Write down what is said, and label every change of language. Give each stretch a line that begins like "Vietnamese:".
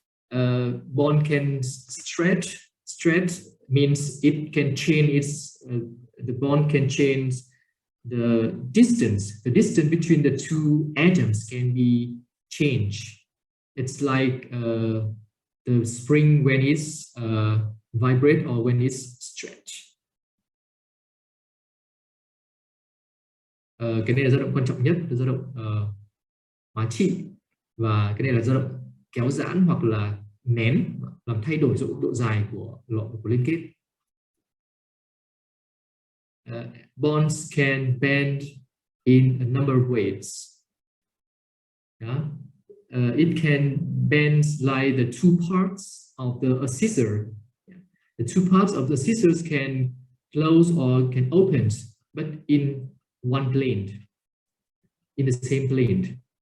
English: Bond can stretch means it can change its the bond can change the distance between the two atoms can be changed. It's like the spring when it's vibrate or when it's stretch.
Vietnamese: Cái này là dao động quan trọng nhất, là dao động hóa trị, và cái này là dao động kéo giãn hoặc là nén, làm thay đổi độ dài của liên kết.
English: Bonds can bend in a number of ways. Yeah? It can bend like the two parts of a scissor. The two parts of the scissors can close or can open, but in one plane, in the same plane.